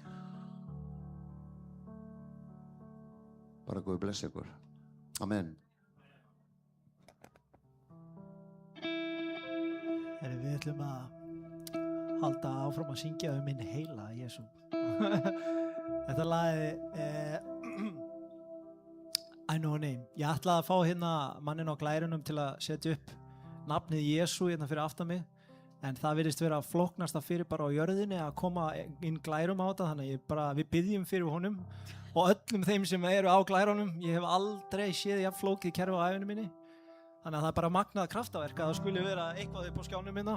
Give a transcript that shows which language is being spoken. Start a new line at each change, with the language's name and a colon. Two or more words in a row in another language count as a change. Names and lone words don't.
Icelandic: Bara Guð blessi ykkur. Amen. Við ætlum að halda áfram að syngja minn heila Jesú. Þetta lagi I know a name. Ég ætlaði að fá hérna manninn á glærunum til að setja upp nafnið Jesú hérna fyrir aftan mig, en það virðist vera flóknasta fyrir bara á jörðinni að koma inn glærum á þetta, þannig að við biðjum fyrir honum og öllum þeim sem eru á glærunum. Ég hef aldrei séð jafn flókið kerfi á ævinni minni, þannig að það bara magnað kraftaverk að það skuli vera eitthvað upp á skjánum minna.